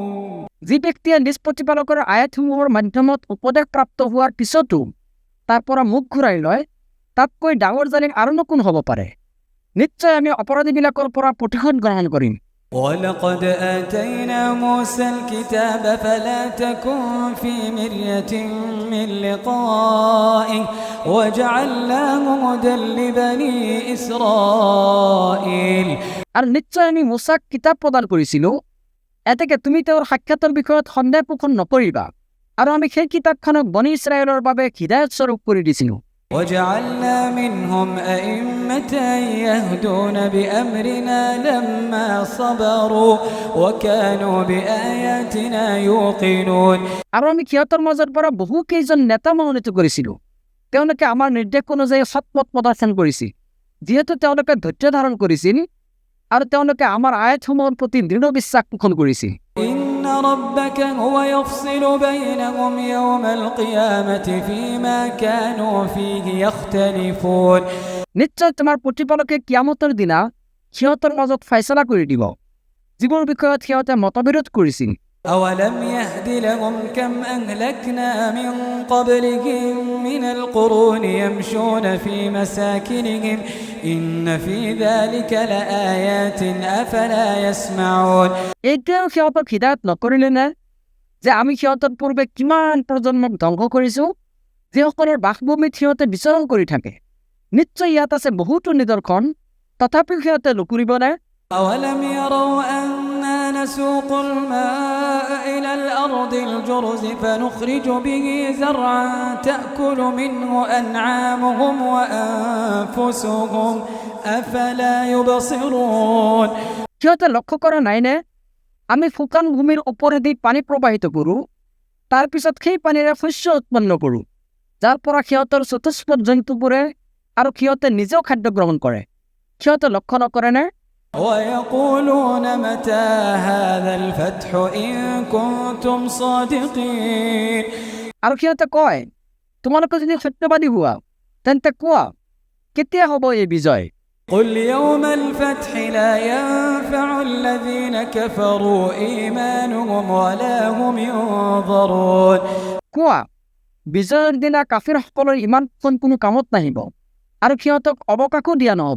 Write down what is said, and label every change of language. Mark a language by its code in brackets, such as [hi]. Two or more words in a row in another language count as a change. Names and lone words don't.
[as] যি ব্যক্তিয়ে নিজ প্ৰতিপালকৰ আয়াতসমূহৰ মাধ্যমত উপদেশ প্ৰাপ্ত হোৱাৰ পিছতো তাৰ পৰা মুখ ঘূৰাই লয় তাতকৈ ডাঙৰ জালিম আৰুনো কোন হ'ব পাৰে নিশ্চয় আমি অপৰাধীবিলাকৰ পৰা প্ৰতিশোধ গ্ৰহণ কৰিম [ar] ولقد آتينا موسى الكتاب فلا تكن في مرية من لقائه وجعلناه هدى لبني إسرائيل [as] আৰু নিশ্চয় আমি মুছাক কিতাপ প্ৰদান কৰিছিলোঁ এতেকে তুমি তেওঁৰ সাক্ষাতৰ বিষয়ত সন্দেহ পোষণ নকৰিবা আৰু আমি সেই কিতাপখনক বনি ইছৰাইলৰ বাবে হিদায়ত স্বৰূপ কৰি দিছিলোঁ [ar] وجعلنا منهم أئمة يهدون بأمرنا لما صبروا وكانوا بآياتنا يوقنون [as] আৰু আমি সিহঁতৰ মাজৰ পৰা বহু কেইজন নেতা মনোনীত কৰিছিলোঁ তেওঁলোকে আমাৰ নিৰ্দেশ অনুযায়ী সৎপথ প্ৰদৰ্শন কৰিছিল যিহেতু তেওঁলোকে ধৈৰ্য ধাৰণ কৰিছিল আৰু তেওঁলোকে আমাৰ আয়াতসমূহৰ প্ৰতি দৃঢ় বিশ্বাস পোষণ কৰিছিল [ar] إن ربك هو يفصل بينهم يوم القيامة فيما كانوا فيه يختلفون [as] নিশ্চয় তোমাৰ প্ৰতিপালকে কিয়ামতৰ দিনা সিহঁতৰ মাজত ফয়ছলা কৰি দিব যিবোৰ বিষয়ত সিহঁতে মতবিৰোধ কৰিছিল [ar] أولم يهد لهم كم أهلكنا من قبلهم من القرون يمشون في مساكنهم إن في ذلك لآيات أفلا يسمعون [as] এতিয়াও সিহঁতক হিদায়ত নকৰিলে নে যে আমি সিহঁতৰ পূৰ্বে কিমান প্ৰজন্মক ধ্বংস কৰিছোঁ যিসকলৰ বাসভূমিত সিহঁতে বিচৰণ কৰি থাকে নিশ্চয় ইয়াত আছে বহুতো নিদৰ্শন তথাপিও সিহঁতে নুশুনিবনে [ar] أولم يروا أنا نسوق الماء إلى الأرض الجرز فنخرج به زرعا تأكل منه أنعامهم وأنفسهم أفلا يبصرون [as] সিহঁতে লক্ষ্য কৰা নাইনে আমি শুকান ভূমিৰ ওপৰেদি পানী প্ৰবাহিত কৰোঁ তাৰপিছত সেই পানীৰে শস্য উৎপন্ন কৰোঁ যাৰ পৰা সিহঁতৰ চতুষ্পদ জন্তুবোৰে আৰু সিহঁতে নিজেও খাদ্য গ্ৰহণ কৰে সিহঁতে লক্ষ্য নকৰেনে [ar] ويقولون متى هذا الفتح إن كنتم صادقين [as] আৰু সিহঁতে কয় তোমালোকে যদি সত্যবাদী হোৱা তেন্তে কোৱা কেতিয়া হ'ব এই বিজয় [ar] قل يوم الفتح لا ينفع الذين كفروا إيمانهم ولا هم ينظرون [as] কোৱা বিজয়ৰ দিনা কাফিৰসকলৰ ইমান কোনো কামত নাহিব আৰু সিহঁতক অৱকাশো দিয়া নহ'ব